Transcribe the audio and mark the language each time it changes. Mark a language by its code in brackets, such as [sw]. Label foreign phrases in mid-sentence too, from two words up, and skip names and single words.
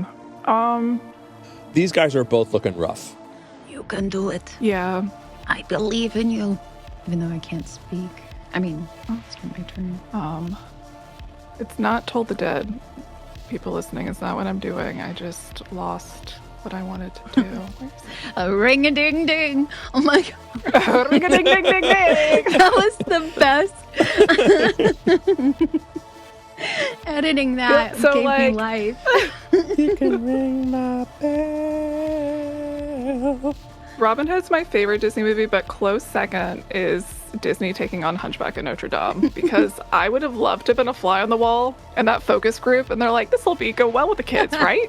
[en] these guys are both looking rough. You can do it. Yeah. I believe in you. Even though I can't speak. I mean, it's not my turn. It's not Told the Dead. People listening, it's not what I'm doing. I just lost what I wanted to do. A ring-a-ding-ding. Oh my god. Ring a ding ding ding ding. That was the best. Editing that So, gave like- me life. You can ring my bell. Robin Hood's my favorite Disney movie, but close second is Disney taking on Hunchback of Notre Dame, because I would have loved to have been a fly on the wall in that focus group, and they're like, this will go well with the kids, right?